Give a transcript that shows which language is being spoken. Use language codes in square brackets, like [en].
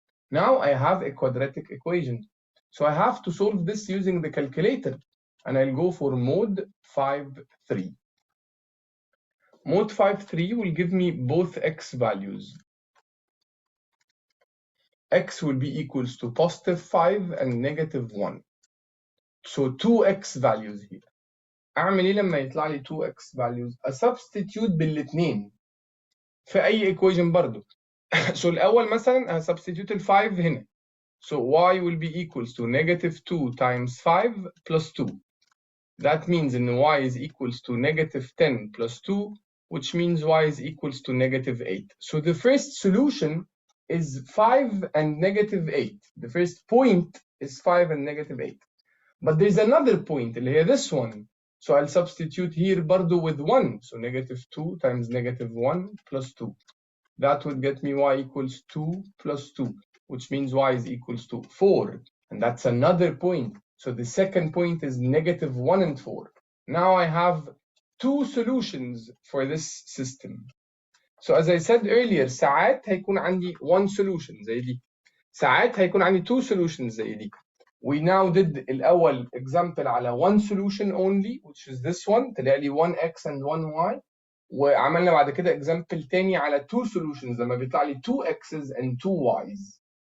[en] Now I have a quadratic equation. So I have to solve this using the calculator. And I'll go for mode 5-3. Mode 5-3 will give me both x values. X will be equals to positive 5 and negative 1. So 2x values here. [ar] أعمل إيه لما يطلع لي 2x values؟ أسبستيتيوت بالاتنين في أي equation برضو. So الأول مثلا هسبستيتيوت ال 5 هنا. [en] So y will be equals to negative 2 times 5 plus 2. That means in y is equals to negative 10 plus 2, which means y is equals to negative 8. So the first solution is 5 and negative 8. The first point is 5 and negative 8. But there's another point, [ar] اللي هي [en] this one. So I'll substitute here برضو with 1. So negative 2 times negative 1 plus 2. That would get me y equals 2 plus 2, which means y is equals to 4. And that's another point. So the second point is negative 1 and 4. Now I have two solutions for this system. So as I said earlier, [ar] ساعات هيكون عندي [en] one solution زي دي. [ar] ساعات هيكون عندي two solutions زي دي. [en] We now did الأول example على one solution only, which is this one. [ar] طلع لي 1x and 1y. وعملنا بعد كده example تاني على two solutions لما بيطلع لي 2x's and 2y's.